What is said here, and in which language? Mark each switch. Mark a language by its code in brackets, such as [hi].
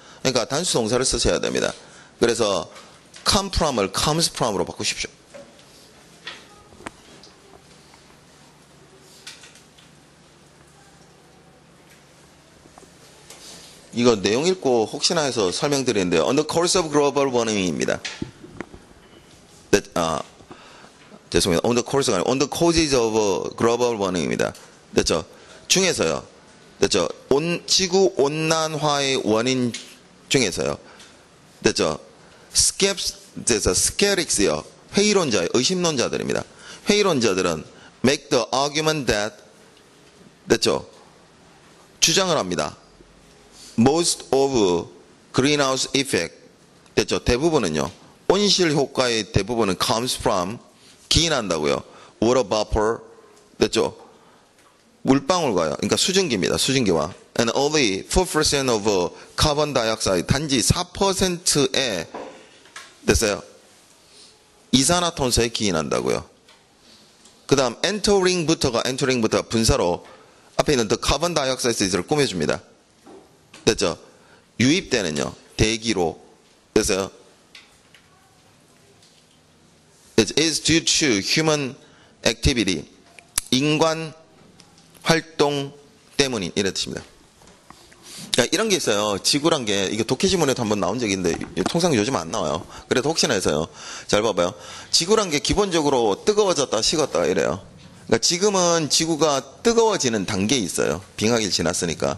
[ko] 그러니까 단수 동사를 쓰셔야 됩니다. 그래서 [en] come from [ko] 을 [en] comes from [ko] 으로 바꾸십시오. 이거 내용 읽고 혹시나 해서 설명드리는데요. [en] On the course of global warming [ko] 입니다. 죄송해요. [en] On the course [ko] 가 아니라 [en] on the causes of global warming [ko] 입니다. 됐죠? 중에서요. 됐죠? 지구 온난화의 원인 중에서요. 됐죠? skeptics요. 회의론자예요. 의심론자들입니다. 회의론자들은 [en] make the argument that [ko] 됐죠? 주장을 합니다. [en] Most of greenhouse effect [ko] 됐죠? 대부분은요. 온실 효과의 대부분은 [en] comes from [ko] 기인한다고요. [en] water vapor [ko] 됐죠? 물방울과요. 그러니까 수증기입니다. 수증기와 [en] and only 4% of carbon dioxide [ko] 단지 4%의 됐어요. 이산화탄소에 기인한다고요. 그 다음 entering부터가 분사로 앞에 있는 [en] the carbon dioxide [ko] 를 꾸며줍니다. 됐죠? 유입되는요. 대기로 됐어요. [en] It is due to human activity. [ko] 인간 활동 때문인 이런 뜻입니다. 그러니까 이런 게 있어요. 지구란 게 이게 독해지문에도 한번 나온 적이 있는데 통상 요즘 안 나와요. 그래도 혹시나 해서요. 잘 봐봐요. 지구란 게 기본적으로 뜨거워졌다 식었다 이래요. 그러니까 지금은 지구가 뜨거워지는 단계에 있어요. 빙하기를 지났으니까.